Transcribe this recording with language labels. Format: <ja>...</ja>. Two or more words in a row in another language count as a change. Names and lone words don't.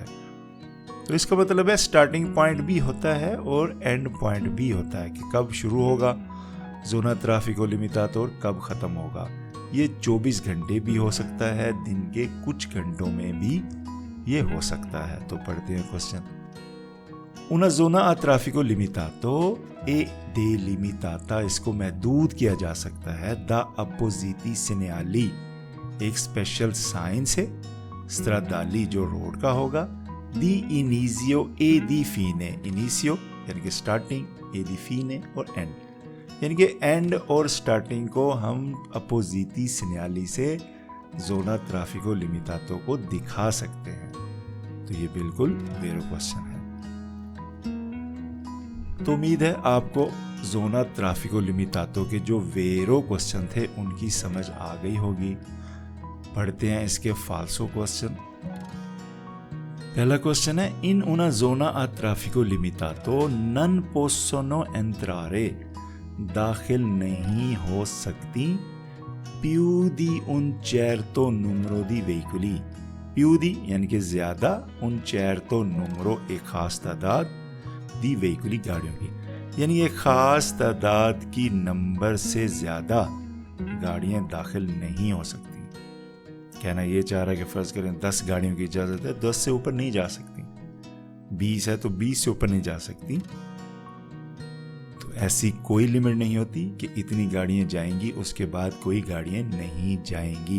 <hi>तो इसका मतलब है</hi> <en>starting point</en> <hi>भी होता है और</hi> <en>end point</en> <hi>भी होता है कि कब शुरू होगा</hi> <it>zona traffico limitato</it> <hi>और कब ख़त्म होगा। ये 24 घंटे भी हो सकता है, दिन के कुछ घंटों में भी ये हो सकता है। तो पढ़ते हैं क्वेश्चन।</hi> <it>una zona a traffico limitato e delimitata,</it> <hi>इसको महदूद किया जा सकता है</hi> <it>da appositi segnali,</it> <hi>एक</hi> <en>special sign</en> <hi>से, stradali जो रोड का होगा,</hi> <it>di inizio e di fine, inizio</it> <hi>यानी कि</hi> <it>स्टार्टिंग, e di fine</it> <hi>और एंड यानी कि एंड और स्टार्टिंग को हम</hi> <it>appositi segnali</it> <hi>से</hi> <it>zona traffico limitato</it> <hi>को दिखा सकते हैं। तो ये बिल्कुल वेरो क्वेश्चन है। तो उम्मीद है आपको</hi> <it>zona traffico limitato</it> <hi>के जो वेरो क्वेश्चन थे उनकी समझ आ गई होगी। पढ़ते हैं इसके फाल्सो क्वेश्चन। पहला क्वेश्चन है,</hi> <it>इन una zona a traffico limitato non possono entrare,</it> <hi>दाखिल नहीं हो सकती,</hi> <it>più di un certo numero di veicoli, più di</it> <hi>यानी कि ज्यादा,</hi> <it>un certo numero</it> <hi>एक खास तादाद,</hi> <it>di veicoli</it> <hi>गाड़ियों की, यानी एक खास तादाद की नंबर से ज्यादा गाड़ियां दाखिल नहीं हो सकती। कहना ये चाह रहा है कि फर्ज करें 10 गाड़ियों की इजाजत है, 10 से ऊपर नहीं जा सकती, 20 है तो 20 से ऊपर नहीं जा सकती। तो ऐसी कोई लिमिट नहीं होती कि इतनी गाड़ियां जाएंगी उसके बाद कोई गाड़ियां नहीं जाएंगी।</hi>